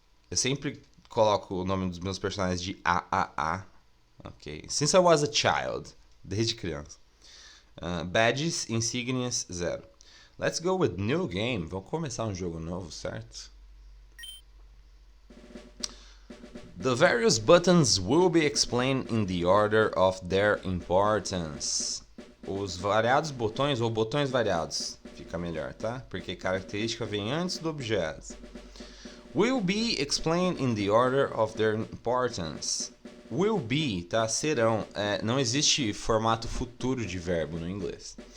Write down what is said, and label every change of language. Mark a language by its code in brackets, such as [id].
[pt] Eu sempre coloco o nome dos meus personagens de AAA. [en] Ok. Since I was a child. [pt] Desde criança. [en] Badges, insígnias, 0. Let's go with new game. [pt] Vamos começar um jogo novo, certo? [en] The various buttons will be explained in the order of their importance. [pt] Os variados botões ou botões variados, fica melhor, tá? Porque característica vem antes do objeto. [en] Will be explained in the order of their importance. Will be, [pt] tá? Serão. Não existe formato futuro de verbo no inglês.